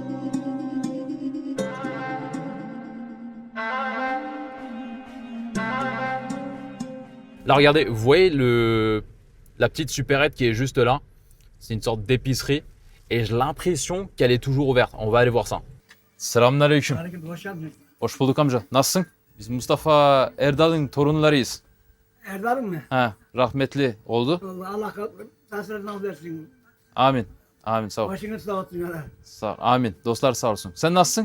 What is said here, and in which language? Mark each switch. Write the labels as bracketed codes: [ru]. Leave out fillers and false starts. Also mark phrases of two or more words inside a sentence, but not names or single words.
[fr] Là, regardez, vous voyez la petite supérette qui est juste là. C'est une sorte d'épicerie. Et j'ai l'impression qu'elle est toujours ouverte. On va aller voir ça. [tr] Selamünaleyküm. Aleyküm, hoş geldiniz. Hoş bulduk amca. Nasılsın? Biz Mustafa Erdal'ın torunlarıyız. Erdal'ım mı? Ha, rahmetli oldu. Vallahi Allah tasarrufunu versin. Amin. Amin sağ ol. Başını sağ olsun ya. Sağ ol. Amin. Dostlar sağ olsun. Sen nasılsın?